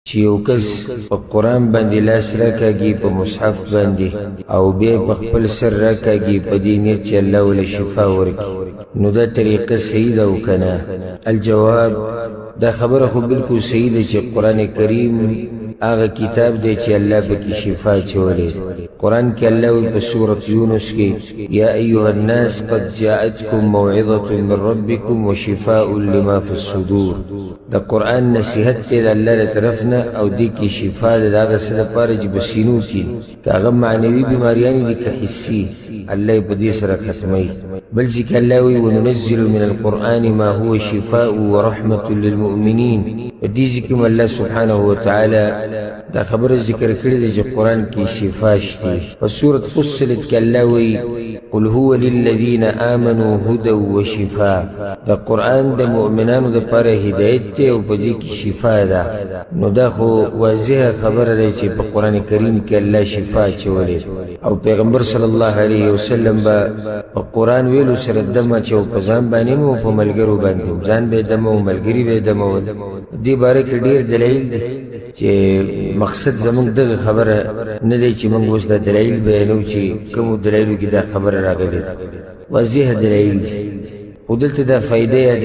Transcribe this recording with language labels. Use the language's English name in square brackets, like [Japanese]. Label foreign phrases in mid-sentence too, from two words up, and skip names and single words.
[Pashto] چې یو کس په قرآن باندې لاس راکاږي په مصحف باندې او بیا په خپل سر راکاږي په دې نیت چې الله ولې شفا ورکړي نو دا طریقه صحیح ده او که نه؟ الجواب دا خبره خو بالکل صحیح ده چې قرآن کریم هغه کتاب دی چې الله پکې شفا اچولی قرآن کې الله وایي په سورة یونس کې [Arabic] یا ایها الناس قد جاءتکم موعظة من ربکم وشفاء لما في الصدور [Pashto] د قرآن نصیحت دی د الله له طرف نه او دې کې شفا ده د هغه څه دپاره چې په سینو کې که هغه معنوي بیماریانې دي که حسي الله یې په دې سره ختموي بل چې کې الله وایي [Arabic] وننزل من القرآن ما هو شفاء ورحمة للمؤمنین [Pashto] په دې ځکه الله [Arabic] سبحانه وتعالی [Pashto] دا خبر ذکر کړی دی چې قرآن کې شفا شته په سورة فصلت کې الله وایي [Arabic] قل هو للذین آمنوا هدى وشفاء [Pashto] دا قرآن د مؤمنانو دپاره هدایت دی او په دې کې شفا ده نو دا خو واضحه خبره ده چې په قرآن کریم کې الله شفا اچولی او پیغمبر [Arabic] صلی الله علیه وسلم [Pashto] به په قرآن ویلو سره دم اچو په ځان باندې مو په ملګرو باندې ځان به دم او ملګري به دم دې باره کې ډېر دلایل دي چې مقصد زمونږ دغه خبره نه دی چې موږ اوس دا دلایل بیانو چې کومو دلایلو کې دا خبره راغلې ده واضح دلایل دي خو دلته دا فایده یاده